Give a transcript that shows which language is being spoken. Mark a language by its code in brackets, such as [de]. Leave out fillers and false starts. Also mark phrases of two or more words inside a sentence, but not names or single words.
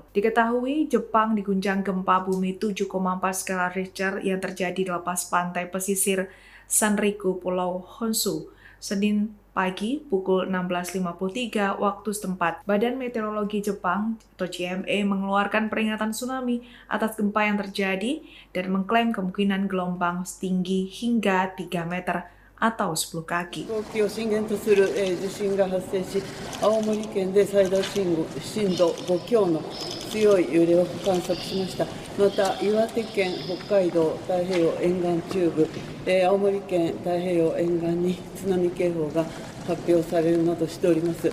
[id] Diketahui Jepang diguncang gempa bumi 7,4 skala Richter yang terjadi di lepas pantai pesisir Sanriku, Pulau Honshu, Senin pagi pukul 16.53 waktu setempat. Badan Meteorologi Jepang atau JMA mengeluarkan peringatan tsunami atas gempa yang terjadi dan mengklaim kemungkinan gelombang setinggi hingga 3 meter atau 10 kaki. [ja] 東京を震源とする地震が発生し、青森県で最大震度5強の強い揺れを観測しました。また、岩手県、北海道、太平洋沿岸中部、青森県太平洋沿岸に津波警報が発表されるなどしております。